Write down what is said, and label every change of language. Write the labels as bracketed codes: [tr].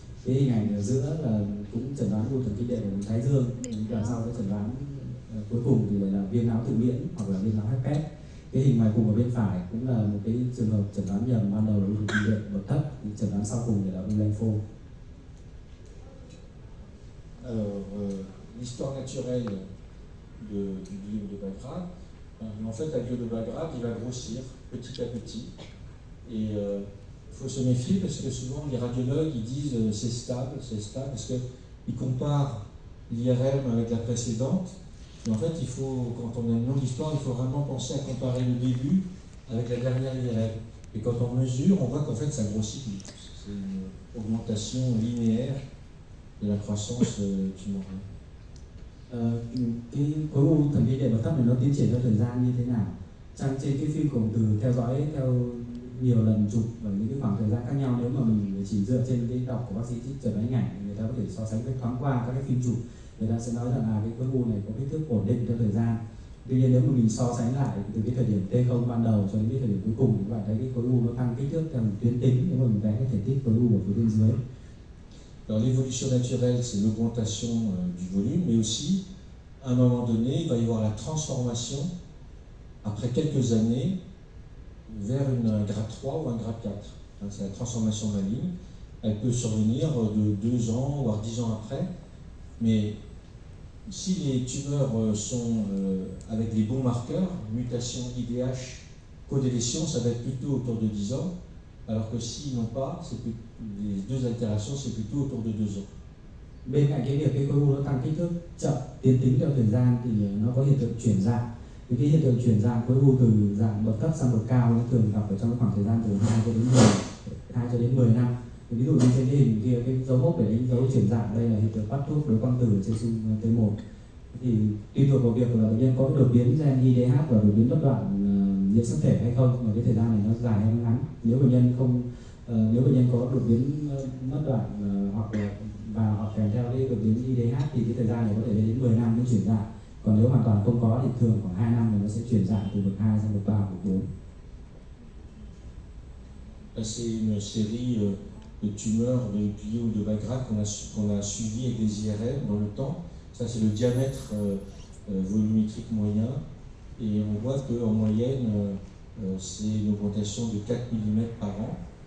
[vi] Cái hình ảnh ở giữa là cũng chẩn đoán u thần kinh đệm ở vùng thái dương, và sau cái chẩn đoán cuối cùng thì lại là viêm não tự miễn hoặc là viêm não herpes. Cái hình ngoài cùng ở bên phải cũng là một cái trường hợp chẩn đoán nhầm, ban đầu là u thần kinh đệm bậc thấp, chẩn đoán sau cùng là u lymphome. [fr] Alors, l'histoire naturelle du gliome de bas grade, en fait, un gliome de bas grade, il va grossir petit à petit. Et il faut se méfier parce que souvent les radiologues ils disent c'est stable, parce qu'ils comparent l'IRM avec la précédente. Et en fait, quand on a une longue histoire, il faut vraiment penser à comparer le début avec la dernière IRM. Et quand on mesure, on voit qu'en fait ça grossit. C'est une augmentation linéaire de la croissance tumorale. [vi] Cái khối u thần kinh đệm bậc thấp này nó tiến triển theo thời gian như thế nào? Trên cái phim cộng từ theo dõi theo nhiều lần chụp ở những cái khoảng thời gian khác nhau, nếu mà mình chỉ dựa trên cái đọc của bác sĩ chẩn đoán hình ảnh, người ta có thể so sánh với thoáng qua các cái phim chụp, người ta sẽ nói rằng là cái khối u này có kích thước ổn định theo thời gian. Tuy nhiên nếu mà mình so sánh lại từ cái thời điểm T0 ban đầu cho đến cái thời điểm cuối cùng, thì các bạn thấy cái khối u nó tăng kích thước theo một tuyến tính nếu mà mình vẽ cái thể tích khối u ở phía bên dưới. [fr] Alors l'évolution naturelle, c'est l'augmentation du volume, mais aussi, à un moment donné, il va y avoir la transformation, après quelques années, vers un grade 3 ou un grade 4. C'est la transformation maligne. Elle peut survenir de 2 ans, voire 10 ans après. Mais si les tumeurs sont avec les bons marqueurs, mutation IDH, codélétion, ça va être plutôt autour de 10 ans. Alors que s'ils n'ont pas, les deux altérations, c'est plutôt autour de 2 ans. [vi] Bên cạnh cái việc cái khối u nó tăng kích thước chậm tiến tính theo thời gian thì nó có hiện tượng chuyển dạng. Thì cái hiện tượng chuyển dạng khối u từ dạng bậc thấp sang bậc cao nó thường gặp ở trong khoảng thời gian từ 2 cho đến 10 năm. Ví dụ như trên cái hình kia, cái dấu mốc để đánh dấu chuyển dạng đây là hiện tượng bắt thuốc đối quang tử trên xung T1. Thì tùy thuộc vào việc là bệnh nhân có cái đột biến gen IDH và đột biến bất đoạn nhiễm sắc thể hay không, mà cái thời gian này nó dài hay nó ngắn. Nếu bệnh nhân có đột biến mất đoạn hoặc kèm theo cái đột biến IDH thì cái thời gian này có thể lên đến 10 năm mới chuyển dạng. Còn nếu hoàn toàn không có thì thường khoảng 2 năm thì nó sẽ chuyển dạng từ bậc 2 sang bậc 3, bậc 4. [fr] C'est une série de tumeurs de gliome de bas grade qu'on a suivi avec des IRM dans le temps. Ça c'est le diamètre volumétrique moyen et on voit qu'en moyenne c'est une augmentation de 4 mm par an.